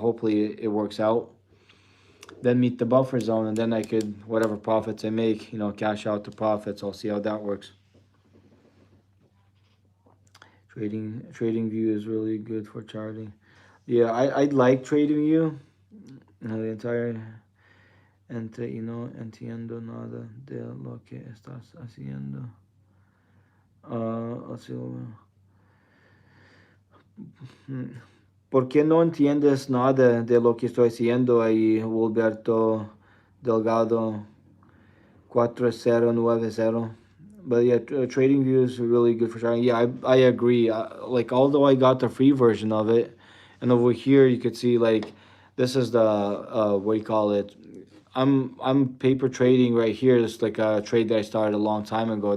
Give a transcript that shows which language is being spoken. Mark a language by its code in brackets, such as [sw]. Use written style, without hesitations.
[en] Hopefully it works out. Then meet the buffer zone, and then I could whatever profits I make, cash out the profits. I'll see how that works. Trading View is really good for charting. Yeah, I like Trading View. The entire [es] entiendo nada de lo que estás haciendo. [en] Let's see. [es] ¿Por qué no entiendes nada de lo que estoy haciendo ahí, Wilberto Delgado 4090? [en] But yeah, Trading View is really good for trading. Yeah, I agree. Like, although I got the free version of it, and over here you could see like this is the what do you call it? I'm paper trading right here. It's like a trade that I started a long time ago.